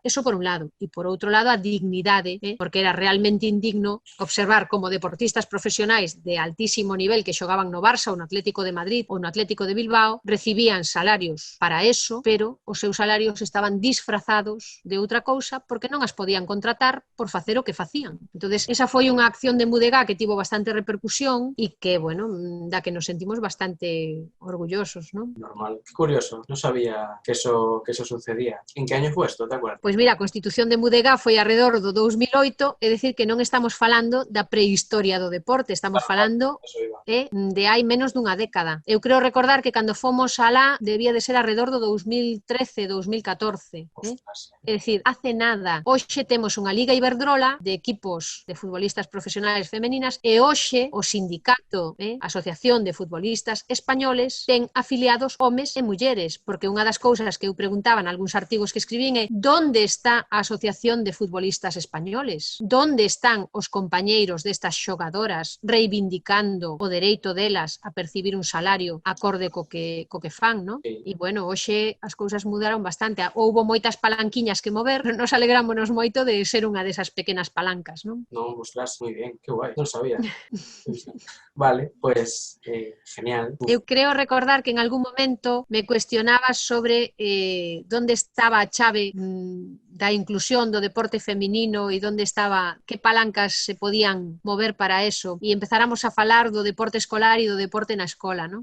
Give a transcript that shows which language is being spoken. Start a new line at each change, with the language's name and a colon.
Galician: Eso por un lado. E por outro lado a dignidade, porque era realmente indigno observar como deportistas profesionais de altísimo nivel que xogaban no Barça ou no Atlético de Madrid ou no Atlético de Bilbao recibían salarios para eso, pero os seus salarios estaban disfrazados de outra cousa porque non as podían contratar por facer o que facían. Entonces, esa foi unha acción de Mudega que tivo bastante repercusión e que, bueno, da que nos sentimos bastante orgullosos, ¿no? Normal.
Spanish: Curioso, no sabía que eso sucedía. En que año fue esto, te acuerdas?
Galician: Pois mira, a Constitución de Mudega foi alrededor do 2008, é dicir que non estamos falando da prehistoria do deporte, estamos falando de hai menos dunha década. Eu creo recordar que cando fomos alá debía de ser alrededor do 2013, 2014. É dicir, hace nada. Hoxe temos unha Liga Iberdrola de equipos de futbolistas profesionales femeninas e hoxe o sindicato, a Asociación de Futbolistas Españoles, ten afiliados homes e mulleres, porque unha das cousas que eu preguntaba en algúns artigos que escribín é onde está a Asociación de Futbolistas Españoles? Onde están os compañeiros destas xogadoras reivindicando o dereito delas a percibir un salario acorde co que fan, non? E, bueno, hoxe as cousas mudaron bastante. Houbo moitas palanquiñas que mover, pero nos alegrámonos moito de ser unha desas pequenas palancas, non? No, ostras, moi
Spanish: Muy bien, qué guay, no lo sabía. Vale, pues genial.
Galician: Eu creo recordar que en algún momento me cuestionabas sobre onde estaba a chave da inclusión do deporte feminino e onde estaba, que palancas se podían mover para eso, e empezáramos a falar do deporte escolar e do deporte na escola, ¿no?